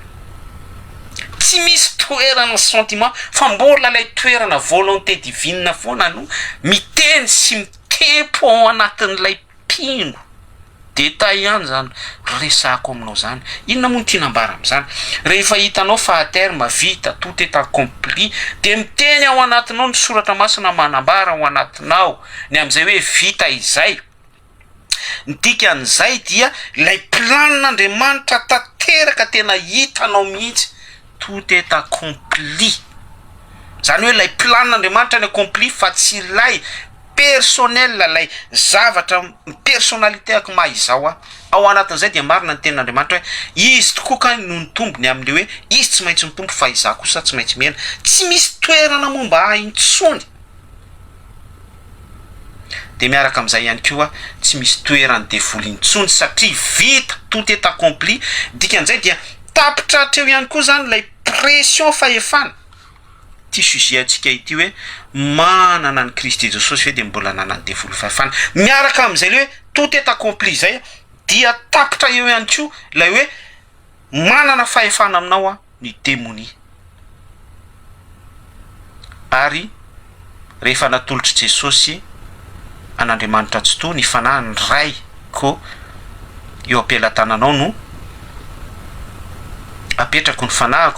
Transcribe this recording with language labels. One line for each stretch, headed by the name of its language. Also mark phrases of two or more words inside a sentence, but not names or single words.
Malagasy: Tsy misy toerana sentiment fa mbola ilay toerana
French: volonté divine
Malagasy: foana no miteny sy mitempo ao anatin'ilay mpino. Détail ihany zany resako aminao zany. Inona moa ny tianambara amin'izany? Rehefa hitanao fa
French: à terme
Malagasy: vita
French: tout est accompli
Malagasy: de miteny ao anatinao ny soratra masina manambara ao anatinao ny amin'izay hoe vita izay. Ny dikan'izay dia ilay planin'Andriamanitra tanteraka tena hitanao mihitsy.
French: Tout est accompli.
Malagasy: Zany hoe ilay planin'Andriamanitra ny accompli fa tsy ilay personnel lay zavatra personnalité ako mahizao ao anatin'izay dia marina ny tenin'Andriamanitra hoe izy tokoa no ny tombony amin'le hoe izy tsy maintsy mitombo fa izaho kosa tsy maintsy mihena. Tsy misy toerana momba ahy intsony. De miaraka amin'izay ihany koa tsy misy toerana devoly intsony satria vita
French: tout est accompli.
Malagasy: Dikan'izay dia tapitra hatreo ihany koa zany ilay pression fahefana. Ty sujet antsika ity hoe manana ny Kristy Jesosy fe de mbola nanany devoly fahefana. Miaraka amin'izay le hoe
French: tout est accompli
Malagasy: zay dia tapitra eo ihany koa ilay hoe manana fahefana aminao ny démonie. Ary rehefa natolotry Jesosy an'Andriamanitra tsy to ny fanahiny ray ko eo ampelantananao no apetrako ny fanahiko.